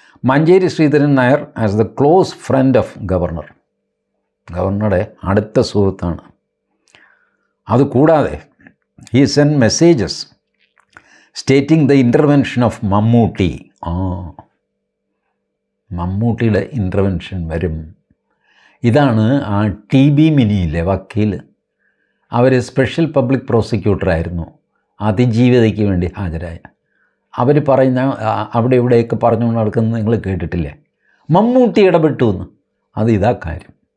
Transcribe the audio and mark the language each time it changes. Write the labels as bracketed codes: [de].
[en] Manjeri Sreedharan Nair as the close friend of governor, [ml] ഗവർണറുടെ അടുത്ത സുഹൃത്താണ്. അതുകൂടാതെ [en] he sent messages stating the intervention of Mammootty. [ml] മമ്മൂട്ടിയുടെ ഇൻ്റർവെൻഷൻ വരും. ഇതാണ് ആ TB മിനിയിലെ വക്കീൽ. അവർ സ്പെഷ്യൽ പബ്ലിക് പ്രോസിക്യൂട്ടറായിരുന്നു, അതിജീവിതയ്ക്ക് വേണ്ടി ഹാജരായ. അവർ പറയുന്ന അവിടെ ഇവിടെയൊക്കെ പറഞ്ഞുകൊണ്ട് നടക്കുന്നത് നിങ്ങൾ കേട്ടിട്ടില്ലേ, മമ്മൂട്ടി ഇടപെട്ടു എന്ന്. അത് ഇതാ കാര്യം.